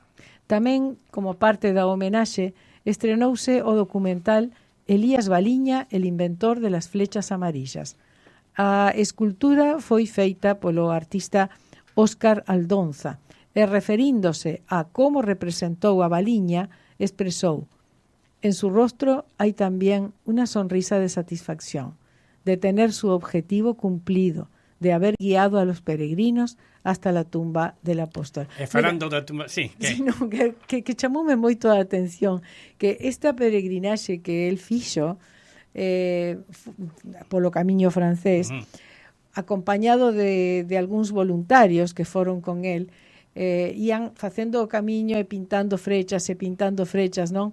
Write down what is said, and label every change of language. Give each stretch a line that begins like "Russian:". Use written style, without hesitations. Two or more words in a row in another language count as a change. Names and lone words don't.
Galician: Tamén, como parte da homenaxe, estrenouse o documental Elías Baliña, el inventor de las flechas amarillas. A escultura foi feita polo artista Óscar Aldonza, e referíndose a como representou a Baliña, expresou:
Spanish: en su rostro hay también una sonrisa de satisfacción, de tener su objetivo cumplido, de haber guiado a los peregrinos hasta la tumba del apóstol.
Galician: Falando da tumba, sí, que chamoume moito a atención que esta peregrinaxe que el fixo polo camiño francés, acompañado de algúns voluntarios que foron con el, ian facendo o camiño e pintando frechas, non?